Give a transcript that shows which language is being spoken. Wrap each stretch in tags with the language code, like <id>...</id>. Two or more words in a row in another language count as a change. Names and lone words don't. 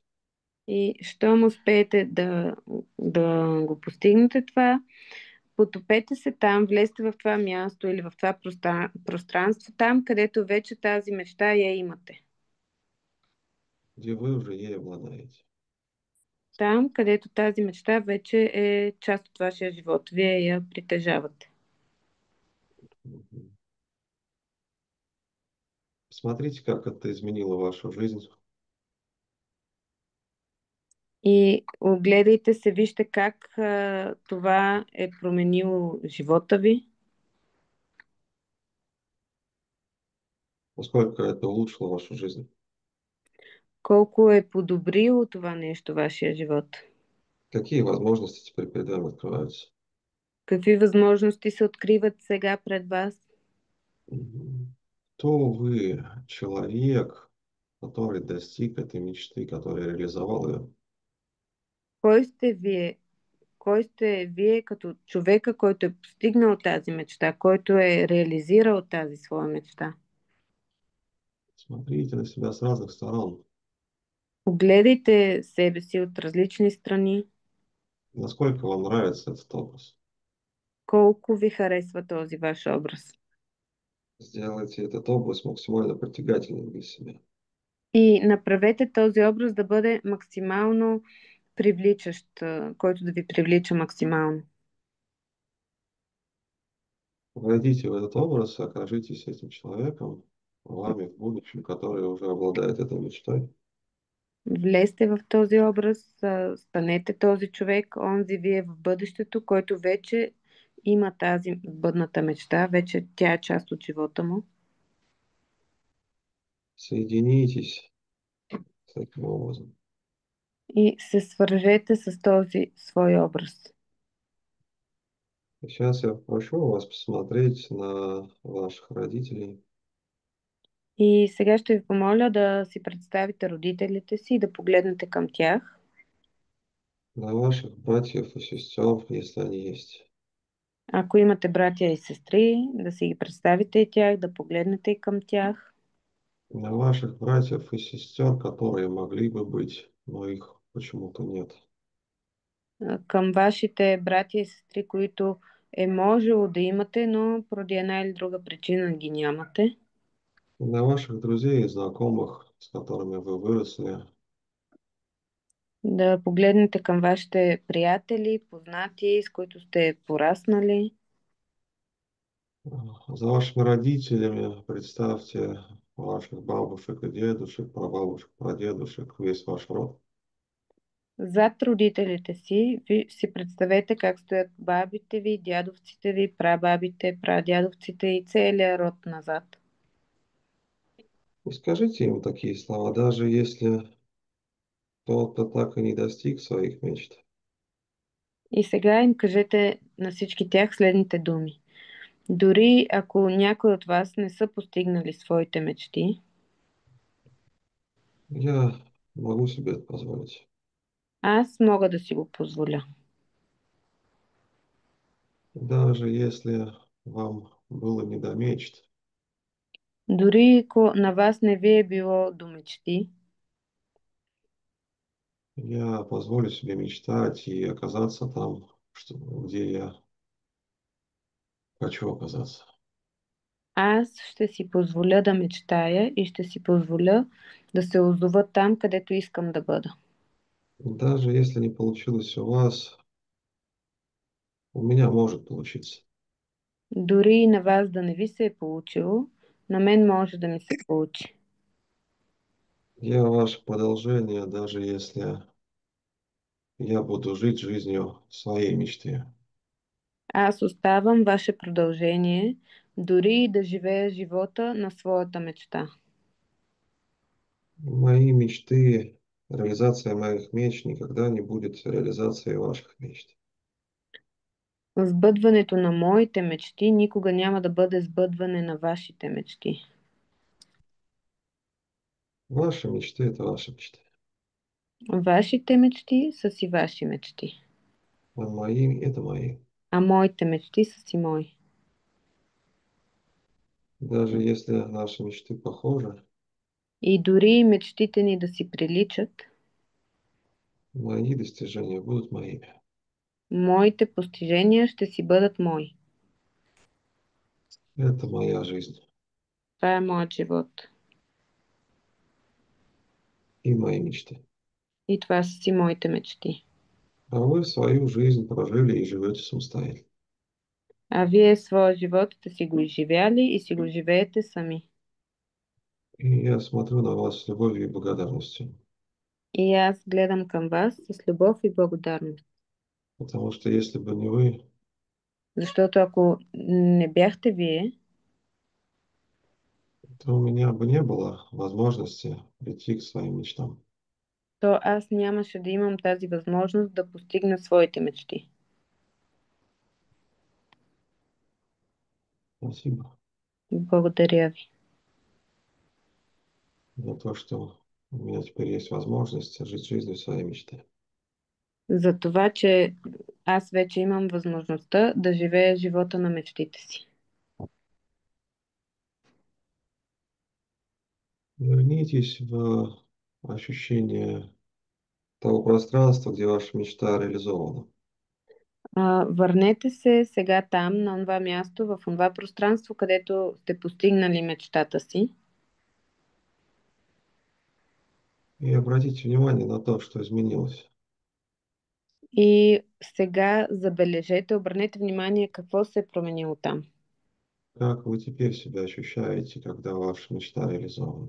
<bg>И щом успеете да го постигнете това, потопете се там, влезте в това място или в това пространство, там, където вече тази мечта я имате.</bg> <ru>Где вы уже ей обладаете.</ru> <bg>Там, където тази мечта вече е част от вашия живот. Вие я притежавате. Мгм.</bg> <ru>Посмотрите, как это изменило вашу жизнь.</ru> <bg>И огледайте се, вижте как това е променило живота ви,</bg> <ru>Насколько это улучшило вашу жизнь.</ru> <bg>колко е подобрило това нещо вашия живот.</bg> <ru>Какие возможности теперь перед вами открываются?</ru> <bg>Какви възможности се откриват сега пред вас? Мгм.</bg> <ru>Кто вы, человек, который достиг этой мечты, который реализовал ее?</ru> <bg>Кой сте вие? Кой сте вие като човека, който е постигнал тази мечта, който е реализирал тази своя мечта?</bg> <ru>Смотрите на себя с разных сторон.</ru> <bg>Огледайте себе си от различни страни.</bg> <ru>Насколько вам нравится этот образ?</ru> <bg>Колко ви харесва този ваш образ?</bg> <ru>Сделайте этот образ максимально притягательным для себя.</ru> <bg>И направете този образ да бъде максимално привличащ, който да ви привлича максимално.</bg> <ru>Войдите в этот образ, окажитесь этим человеком, вами в будущем, который уже обладает этой мечтой.</ru> <bg>Влезте в този образ, станете този човек, онзи вие в бъдещето, който вече има тази бъдната мечта, вече тя е част от живота му.</bg> <ru>Соединитесь с таким образом.</ru> <bg>И се свържете с този свой образ.</bg> <ru>Сейчас я прошу вас посмотреть на ваших родителей,</ru> <bg>И сега ще ви помоля да си представите родителите си и да погледнете към тях.</bg> <ru>на ваших братьев и сестер, если они есть,</ru> <bg>Ако имате братя и сестри, да си ги представите и тях, да погледнете и към тях.</bg> <ru>на ваших братьев и сестер, которые могли бы быть, но их почему-то нет.</ru> <bg>Към вашите братя и сестри, които е можело да имате, но поради една или друга причина ги нямате.</bg> <ru>И на ваших друзей и знакомых, с которыми вы выросли,</ru> <bg>Да погледнете към вашите приятели, познати, с които сте пораснали.</bg> <ru>за вашими родителями представьте ваших бабушек и дедушек, прабабушек, прадедушек, весь ваш род.</ru> <bg>Зад родителите си, ви си представете как стоят бабите ви, дядовците ви, прабабите, прадядовците и целият род назад.</bg> <ru>И скажите им такие слова, даже если кто-то так и не достиг своих мечт.</ru> <bg>И сега им кажете на всички тях следните думи. Дори ако някой от вас не са постигнали своите мечти,</bg> <ru>Я могу себе это позволить.</ru> <bg>аз мога да си го позволя.</bg> <ru>Даже если вам было не до мечт,</ru> <bg>Дори ако на вас не ви е било до мечти,</bg> <ru>я позволю себе мечтать и оказаться там, где я хочу оказаться.</ru> <bg>аз ще си позволя да мечтая и ще си позволя да се озова там, където искам да бъда.</bg> <ru>Даже если не получилось у вас, у меня может получиться.</ru> <bg>Дори и на вас да не ви се е получило, на мен може да ми се получи.</bg> <ru>Я ваше продолжение, даже если я буду жить жизнью своей мечты.</ru> <bg>Аз оставам ваше продължение, дори и да живея живота на своята мечта.</bg> <ru>Мои мечты, реализация моих мечт никогда не будет реализацией ваших мечт.</ru> <bg>Сбъдването на моите мечти никога няма да бъде сбъдване на вашите мечти.</bg> <ru>Ваши мечты– это ваши мечты.</ru> <bg>Вашите мечти са си ваши мечти,</bg> <ru>А мои– это мои.</ru> <bg>а моите мечти са си мои.</bg> <ru>Даже если наши мечты похожи,</ru> <bg>И дори мечтите ни да си приличат,</bg> <ru>мои достижения будут моими.</ru> <bg>моите постижения ще си бъдат мои.</bg> <ru>Это моя жизнь</ru> <bg>Това е моят живот.</bg> <ru>и мои мечты.</ru> <bg>И това са си моите мечти.</bg> <ru>А вы свою жизнь прожили и живете самостоятельно.</ru> <bg>А вие своя живот сте си го изживяли и си го живеете сами.</bg> <ru>И я смотрю на вас с любовью и благодарностью.</ru> <bg>И аз гледам към вас с любов и благодарност.</bg> <ru>Потому что если бы не вы,</ru> <bg>Защото ако не бяхте вие,</bg> <ru>то у меня бы не было возможности прийти к своим мечтам.</ru> <bg>то аз нямаше да имам тази възможност да постигна своите мечти.</bg> <ru>Спасибо</ru> <bg>Благодаря ви</bg> <ru>за то, что у меня теперь есть возможность жить жизнью своей мечты.</ru> <bg>за това, че аз вече имам възможността да живея живота на мечтите си.</bg> <ru>Вернитесь в ощущение того пространства, где ваша мечта реализована.</ru> <bg>Върнете се сега там, на това място, в това пространство, където сте постигнали мечтата си.</bg> <ru>И обратите внимание на то, что изменилось.</ru> <bg>И сега забележете, обърнете внимание какво се е променило там.</bg> <ru>Как вы теперь себя ощущаете, когда ваша мечта реализована?</ru>